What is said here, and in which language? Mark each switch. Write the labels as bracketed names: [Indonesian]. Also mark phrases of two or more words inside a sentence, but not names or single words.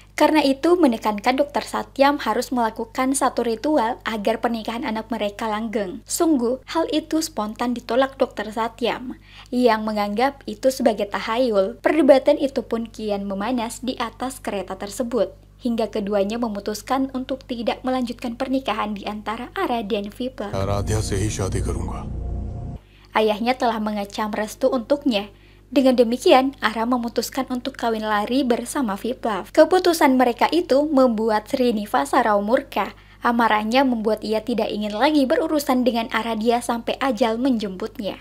[Indonesian] Karena itu menekankan Dr. Satyam harus melakukan satu ritual agar pernikahan anak mereka langgeng. Sungguh, hal itu spontan ditolak Dr. Satyam yang menganggap itu sebagai tahayul. Perdebatan itu pun kian memanas di atas kereta tersebut, hingga keduanya memutuskan untuk tidak melanjutkan pernikahan di antara Ara dan Viplav. [Hindi] आराध्या से ही शादी करूंगा। [Indonesian] Ayahnya telah mengecam restu untuknya. Dengan demikian, Ara memutuskan untuk kawin lari bersama Viplav. Keputusan mereka itu membuat Srinivasa Rao murka. Amarahnya membuat ia tidak ingin lagi berurusan dengan Aradia sampai ajal menjemputnya.